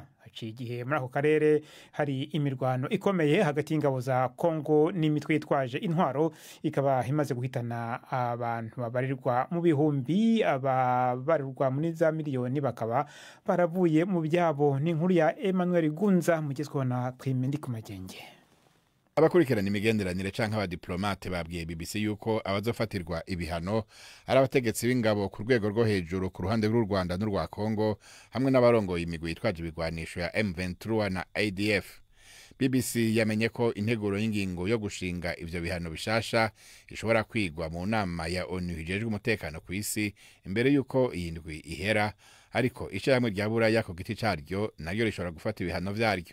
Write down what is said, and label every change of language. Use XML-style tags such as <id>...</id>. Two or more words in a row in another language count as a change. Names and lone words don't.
<rn>Haciye igihe muri ako karere hari imirwano ikomeye hagati y'ingabo za Kongo n'imitwe yitwaje intwaro, ikaba imaze guhitana abantu babarirwa mu bihumbi, ababarirwa muri za miliyoni bakaba baravuye mu byabo. Ni inkuru ya Emmanuel Gunza mugezweho na Prime Ndikumagenge. Abakurikirana imigenderanire canke abadiplomate babwiye BBC yuko abazofatirwa ibihano ari abategetsi b'ingabo ku rwego rwo hejuru ku ruhande rw'u Rwanda n'urwa Kongo hamwe n'abarongoye imigwi yitwaje ibigwanisho ya M23 na ADF. BBC yamenye ko integuro y'ingingo yo gushinga ivyo bihano bishasha ishobora kwigwa mu nama ya ONU ijejwe umutekano ku isi imbere yuko iyi ndwi ihera, ariko ishirahamwe rya Buraya ku giti caryo naryo rishobora gufata ibihano vyaryo.</rn>